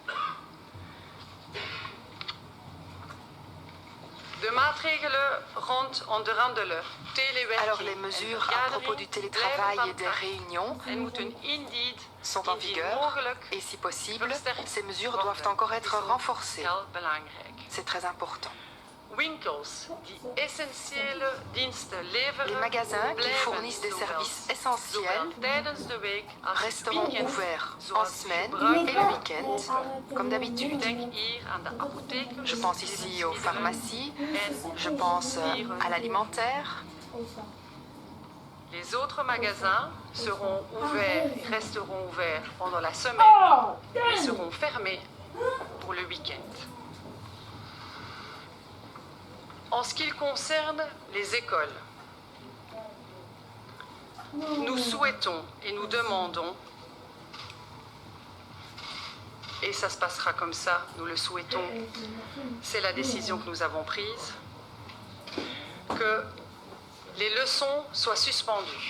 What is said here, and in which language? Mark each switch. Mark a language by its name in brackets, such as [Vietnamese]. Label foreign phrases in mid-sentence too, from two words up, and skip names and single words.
[Dutch] De maatregelen ronderen telewerking. [French] Alors les mesures à propos du télétravail et des réunions [Dutch] en moeten indeed [French] sont en vigueur et si possible, ces mesures doivent encore être renforcées. [Dutch] Heel belangrijk. [French] C'est très important. [Dutch] Winkels die essentiële diensten leveren, [French] Les magasins qui [Dutch] blijven [French] fournissent des [Dutch] zowel- [French] services essentiels [Dutch] zowel tijdens de week als [French] resteront [Dutch] weekend, [French] ouverts en [Dutch] zoals [French] semaine [Dutch] gebruik [French] et le week-end, comme d'habitude. [Dutch] Denk hier aan de apotheken, [French] Je pense ici aux pharmacies, je pense à l'alimentaire. Les autres magasins seront ouverts et resteront ouverts pendant la semaine et seront fermés pour le week-end. En ce qui concerne les écoles, nous souhaitons et nous demandons, et ça se passera comme ça, nous le souhaitons, c'est la décision que nous avons prise, que les leçons soient suspendues.